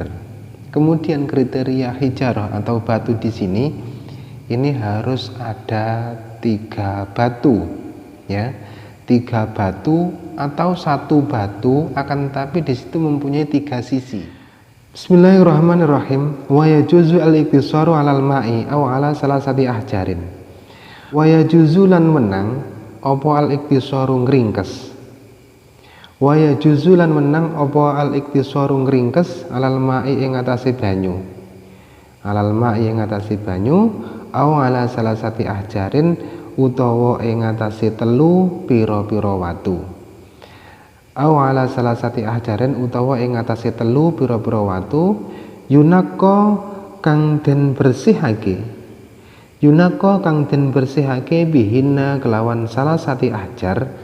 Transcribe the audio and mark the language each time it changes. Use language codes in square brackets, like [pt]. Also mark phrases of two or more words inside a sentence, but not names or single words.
[id] Kemudian kriteria hijarah atau batu di sini ini harus ada 3 batu, ya. 3 batu atau 1 batu, akan tapi di situ mempunyai 3 sisi. [ar] Bismillahirrahmanirrahim. ويجوز الاقتصار على الماء أو على ثلاثة أحجار. ويجوز [jv] lan menang apa al-iktisaru ngringkes. [ar] ويجوز [jv] lan menang apa al-iktisaru ngringkes [ar] على الماء [jv] ing atase banyu. [ar] على الماء [jv] ing atase banyu [ar] أو على ثلاثة أحجار [jv] utawa ing atase 3 pira-pira watu. [ar] أو على ثلاثة أحجار [jv] utawa ing atase 3 pira-pira watu, yunaka kang den bersihake. Yunaka kang den bersihake bihinna kelawan [ar] ثلاثة أحجار.